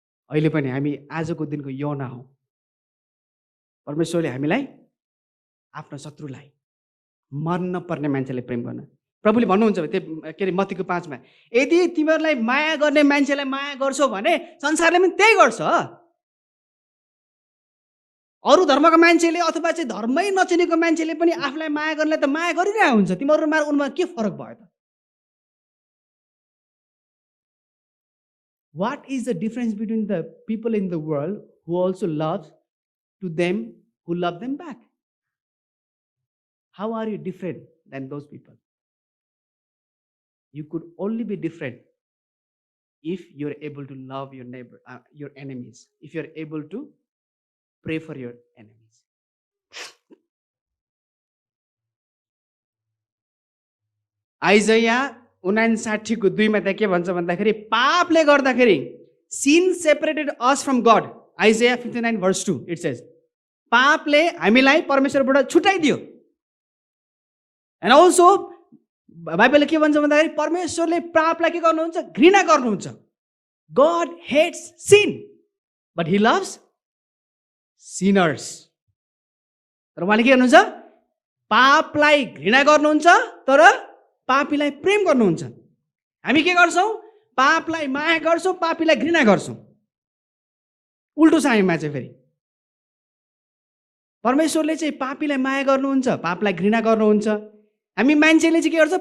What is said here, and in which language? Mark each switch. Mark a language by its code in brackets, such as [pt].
[ne] अहिले पनि हामी आजको दिनको योना हौँ। परमेश्वरले हामीलाई आफ्नो शत्रुलाई, मर्न पर्ने मान्छेलाई प्रेम गर्न, प्रभुले भन्नुहुन्छ त्यो के अरे मत्तीको 5 मा, यदि तिमीहरूलाई माया गर्ने मान्छेलाई माया गर्छौ भने संसारले पनि त्यही गर्छ। अरू धर्मका मान्छेले अथवा चाहिँ धर्मै नचिनेको मान्छेले पनि आफूलाई माया गर्नलाई त माया गरिरहेको हुन्छ। तिमीहरूमा उनमा के फरक भयो त? [en] What is the difference between the people in the world who also love to them who love them back? How are you different than those people? You could only be different if you're able to love your neighbor, your enemies, if you're able to pray for your enemies. [ne] आइजया 59 को 2 मा त के भन्छ भन्दाखेरि पापले गर्दाखेरि [en] sin separated us from God. Isaiah 59 verse 2 it says [ne] पापले हामीलाई परमेश्वरबाट छुटाइदियो। [en] And also [ne] बाइबलले के भन्छ भन्दाखेरि परमेश्वरले पापलाई के गर्नुहुन्छ? घृणा गर्नुहुन्छ। [en] God hates sin but he loves sinners. [ne] तर उहाँले के गर्नुहुन्छ? पापलाई घृणा गर्नुहुन्छ तर पापीलाई प्रेम गर्नुहुन्छ। हामी के गर्छौँ? पापलाई माया गर्छौँ, पापीलाई घृणा गर्छौँ। उल्टो छ हामीमा चाहिँ फेरि। परमेश्वरले चाहिँ पापीलाई माया गर्नुहुन्छ, पापलाई घृणा गर्नुहुन्छ। हामी मान्छेले चाहिँ के गर्छ?